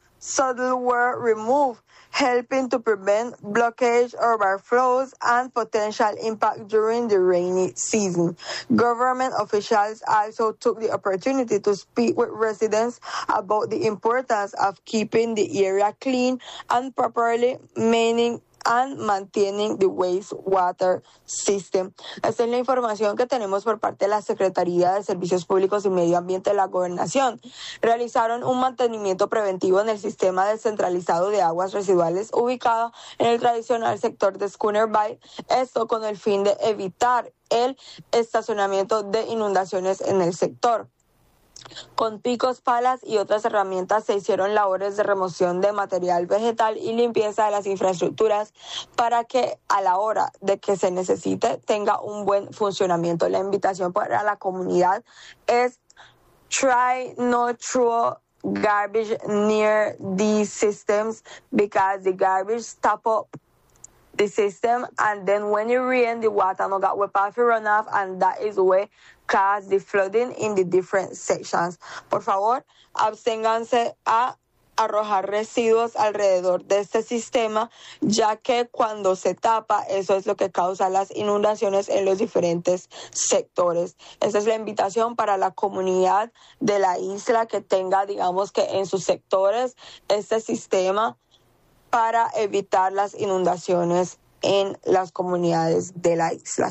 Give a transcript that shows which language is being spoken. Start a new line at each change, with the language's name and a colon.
English: subtle were removed, helping to prevent blockage, overflows, and potential impact during the rainy season. Government officials also took the opportunity to speak with residents about the importance of keeping the area clean and properly maintaining and maintaining the wastewater system.
Spanish: Esta es la información que tenemos por parte de la Secretaría de Servicios Públicos y Medio Ambiente de la Gobernación. Realizaron un mantenimiento preventivo en el sistema descentralizado de aguas residuales ubicado en el tradicional sector de Schooner Bay, esto con el fin de evitar el estacionamiento de inundaciones en el sector. Con picos, palas y otras herramientas se hicieron labores de remoción de material vegetal y limpieza de las infraestructuras para que a la hora de que se necesite tenga un buen funcionamiento. La invitación para la comunidad es
English: try not throw garbage near these systems because the garbage stop up the system and then when it rain the water no got wet off run off and that is way cause the flooding in the different sections.
Spanish: Por favor, absténganse a arrojar residuos alrededor de este sistema, ya que cuando se tapa, eso es lo que causa las inundaciones en los diferentes sectores. Esa es la invitación para la comunidad de la isla que tenga, digamos que en sus sectores, este sistema para evitar las inundaciones en las comunidades de la isla.